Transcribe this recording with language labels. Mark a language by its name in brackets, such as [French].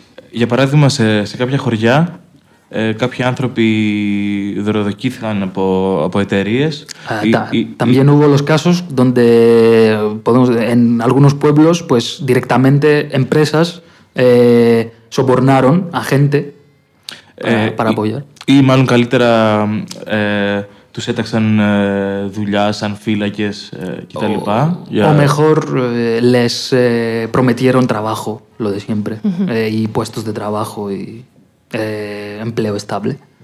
[Greek] Για παράδειγμα, σε κάποια χωριά, κάποιοι άνθρωποι δωροδοκήθηκαν από εταιρείες. [Spanish] También hubo los casos donde, podemos, en algunos pueblos, pues directamente empresas sobornaron a gente para apoyar. [Greek] Ή μάλλον καλύτερα. Τους έταξαν δουλειά σαν φύλακες κτλ. [Spanish] O mejor les prometieron trabajo, lo de siempre, y puestos de trabajo y empleo estable.